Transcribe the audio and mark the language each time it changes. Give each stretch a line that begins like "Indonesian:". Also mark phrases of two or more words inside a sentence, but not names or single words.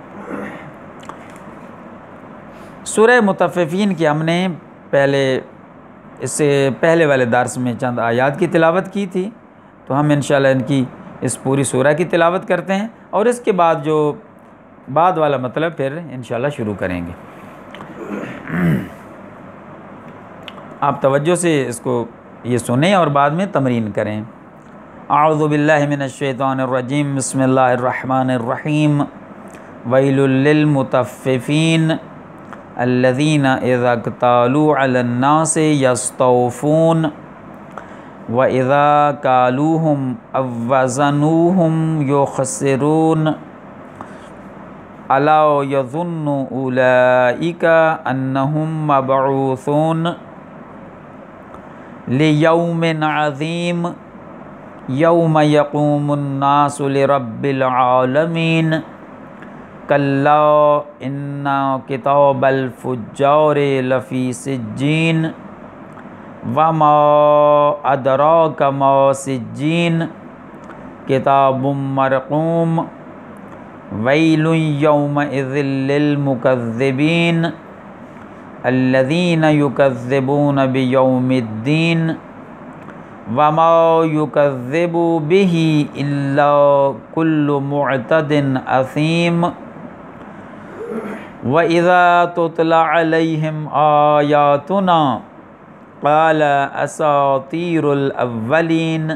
Urdu: سورہ مطففین کی ہم نے اس سے پہلے والے درس میں چند آیات کی تلاوت کی تھی، تو ہم ان شاء اللہ ان کی اس پوری سورہ کی تلاوت کرتے ہیں اور اس کے بعد جو بعد والا مطلب پھر ان شاء اللہ شروع کریں گے. آپ توجہ سے اس کو یہ سنیں اور بعد میں تمرین کریں.
Arabic: أعوذ بالله من الشيطان الرجيم بسم الله الرحمن الرحيم ويل للمطففين الذين إذا اكتالوا على الناس يستوفون وإذا كالوهم أو وزنوهم يخسرون ألا يظن أولئك أنهم مبعوثون ليوم عظيم يوم يقوم الناس لرب العالمين كلا إن كتاب الفجار لفي سجين وما أدراك ما سجين كتاب مرقوم ويل يومئذ للمكذبين الذين يكذبون بيوم الدين وما يكذب به إلا كل معتد أثيم وإذا تتلى عليهم آياتنا قال أساطير الأولين